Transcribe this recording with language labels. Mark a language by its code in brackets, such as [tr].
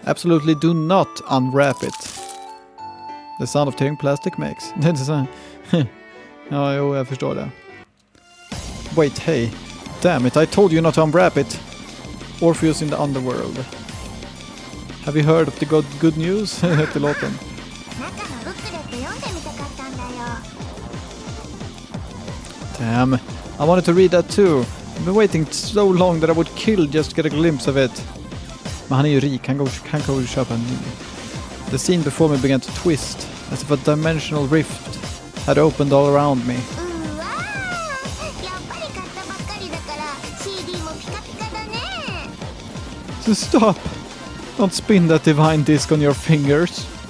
[en] Absolutely do not unwrap it. The sound of tearing plastic makes. [sv] Ja, jo, jag förstår det. [en] Wait, hey. Damn it, I told you not to unwrap it. Orpheus in the underworld. Have you heard of the good news? [sv] Hette låten. [ja] 中のブックレット読んでみたかったんだよ。 [en] Damn, I wanted to read that too. I've been waiting so long that I would kill just to get a glimpse of it. [sv] Men han är ju rik, han går och köpa en ny. [en] The scene before me began to twist, as if a dimensional rift had opened all around me. [ja] うわー、やっぱり買ったばっかりだから CD もピカピカだね。 [en] So stop! Don't spin that divine disc on your fingers.